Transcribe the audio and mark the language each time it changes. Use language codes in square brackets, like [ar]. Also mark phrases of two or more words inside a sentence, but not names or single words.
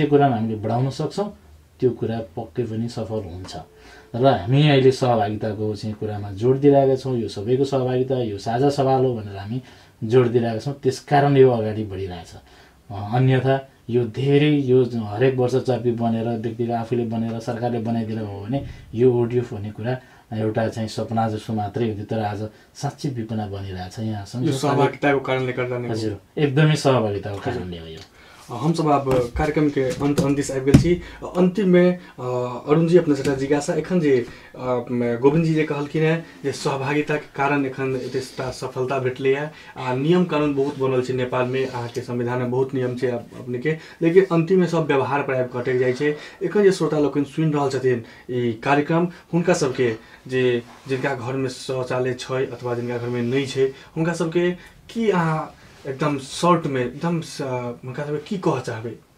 [ne] कुरामा हामीले बढाउन सक्छौँ त्यो कुरा पक्कै पनि सफल हुन्छ र हामी अहिले सहभागिताको चाहिँ कुरामा जोड दिइरहेका छौँ यो सबैको सहभागिता यो साझा सवाल हो भनेर हामी जोड दिइरहेका छौँ त्यसकारण यो अगाडि बढिरहेछ अन्यथा यो धेरै यो हरेक वर्ष चर्पी बनेर व्यक्तिले आफूले बनेर सरकारले बनाइदिएर हो भने यो ओडिएफ भन्ने कुरा एउटा चाहिँ सपना जस्तो मात्रै हुन्थ्यो तर आज साँच्चै विपना बनिरहेछ यहाँ यो सहभागिताको कारणले गर्दा नै हजुर एकदमै सहभागिताको कारणले हो यो [mai] हम सब अब कार्यक्रम के अंत दिस आबि गेल छी अंतिम में अरुण जी अपने से जिज्ञासा एखन जे गोविंद जी जे कहलखिन है जे सहभागिता के कारण एखन एतेटा सफलता भेटले है नियम कानून बहुत बनल छै नेपाल में अहाँ के संविधान में बहुत नियम छै अपने के लेकिन अंतिम में सब व्यवहार पर आबि कटक जाइ छै एखन जे श्रोता लोकन सुनि रहल छथिन ई कार्यक्रम हुनका सबके जे जिनका घर में शौचालय छै अथवा जिनका घर में नहीं छै हुनका सबके की अहाँ एकदम शॉर्ट में एकदम उनका सब की कह चाहबे